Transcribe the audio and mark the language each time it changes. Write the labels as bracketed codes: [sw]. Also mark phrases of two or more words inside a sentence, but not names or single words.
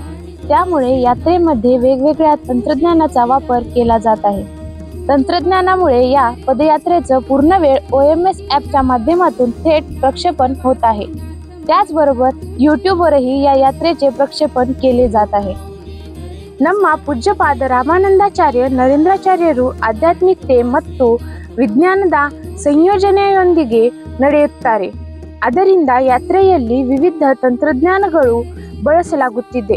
[mr] त्यामुळे यात्रेमध्ये वेगवेगळ्या तंत्रज्ञानाचा वापर केला जात आहे. तंत्रज्ञानामुळे या पदयात्रेचं पूर्ण वेळ OMS ॲपच्या माध्यमातून थेट प्रक्षेपण होत आहे. त्याचबरोबर यूट्यूबवरही या यात्रेचे प्रक्षेपण केले जात आहे. [kn] ನಮ್ಮ ಪೂಜ್ಯಪಾದ ರಾಮಾನಂದಾಚಾರ್ಯ ನರೇಂದ್ರಾಚಾರ್ಯರು ಆಧ್ಯಾತ್ಮಿಕತೆ ಮತ್ತು ವಿಜ್ಞಾನದ ಸಂಯೋಜನೆಯೊಂದಿಗೆ ನಡೆಯುತ್ತಾರೆ. ಅದರಿಂದ ಯಾತ್ರೆಯಲ್ಲಿ ವಿವಿಧ ತಂತ್ರಜ್ಞಾನಗಳು ಬಳಸಲಾಗುತ್ತಿದೆ.